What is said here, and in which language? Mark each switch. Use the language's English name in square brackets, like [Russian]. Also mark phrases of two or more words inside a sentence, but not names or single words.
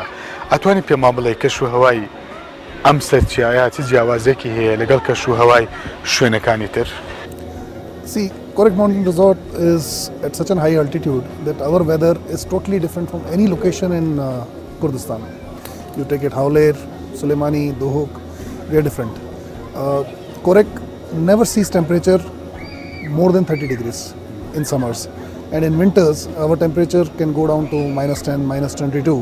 [Central Kurdish] ئەتوانی پێمان بڵێ کەش و هەوای ئەم سەرچیایە چ جیاوازێکی هەیە لەگەڵ کەش و هەوای شوێنەکانی تر؟ [English] See, Correct Mountain Resort is at such a high altitude that our weather is totally different from any location in Kurdistan. You take it Howler, Suleimani, Dohuk, we are different. Correct never sees temperature more than 30 degrees in summers, and in winters our temperature can go down to -10, -22.